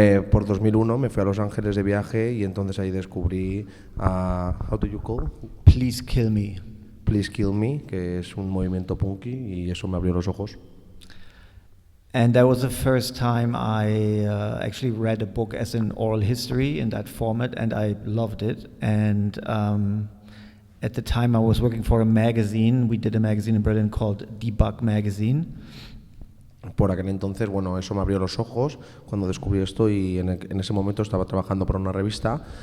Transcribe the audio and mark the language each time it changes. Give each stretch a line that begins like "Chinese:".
Spanish: Por 2001 me fui a Los Ángeles de viaje y entonces ahí descubrí
English: how do you call? Please Kill Me.
Spanish: Please Kill Me, que es un movimiento punky y eso me abrió los ojos.
English: And that was the first time I actually read a book as an oral history in that format, and I loved it. And at the time I was working for a magazine. We did a magazine in Berlin called Debug Magazine.
Spanish: Por aquel entonces, bueno, eso me abrió los ojos cuando descubrí esto y en ese momento estaba trabajando para una revista.